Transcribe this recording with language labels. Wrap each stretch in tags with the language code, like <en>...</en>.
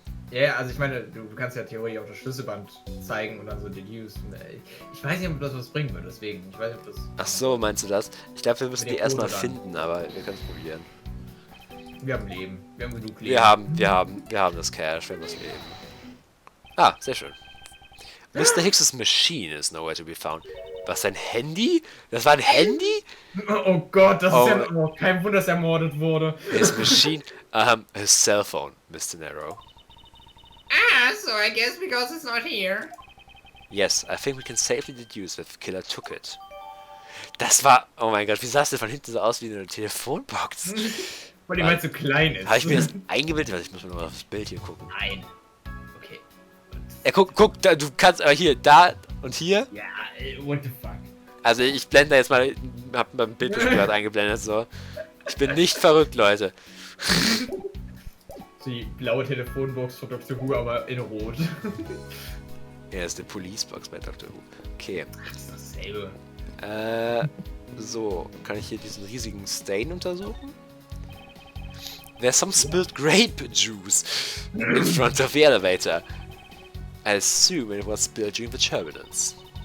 <de>Ja, also ich meine, du kannst ja theoretisch auch das Schlüsselband zeigen und dann so deduce. Ich weiß nicht, ob das was bringen wird, deswegen. Ich weiß nicht, ob das... Ach so, meinst du das? Ich glaube, wir müssen Mit die der erstmal Quote dann. finden, aber wir können es probieren. Wir haben Leben. Wir haben genug Leben. Wir haben das Cash, wir haben das Leben. Ah, sehr schön. Mr.</de> <en>Hicks's machine is nowhere to be found.</en> <de>Was, sein Handy? Das war ein Handy? Oh Gott, das Oh. ist ja oh, kein Wunder, dass er ermordet wurde.</de> <en>His machine, his cell phone, Mr. Narrow. Ah, so I guess because it's not here. Yes, I think we can safely deduce that the killer took it.</en> <de>Das war, oh mein Gott, wie sah es denn von hinten so aus wie eine Telefonbox? Weil die halt so klein ist. Habe ich mir das eingebildet? Warte, ich muss mal noch aufs Bild hier gucken. Nein. Okay. Ja, guck, da, du kannst aber hier, da und hier.</de> <en>Ja, what the fuck.</en> <de>Also ich blende da jetzt mal, hab mal ein Bild gerade eingeblendet, so. Ich bin nicht verrückt, Leute. Die blaue Telefonbox von Dr. Who, aber in Rot. Ja, das ist eine Police-Box bei Dr. Who. Okay. Das ist dasselbe. So, kann ich hier diesen riesigen Stain untersuchen?</de> <en>There's some spilled grape juice in front of the elevator. I assume it was spilled during the turbulence.</en>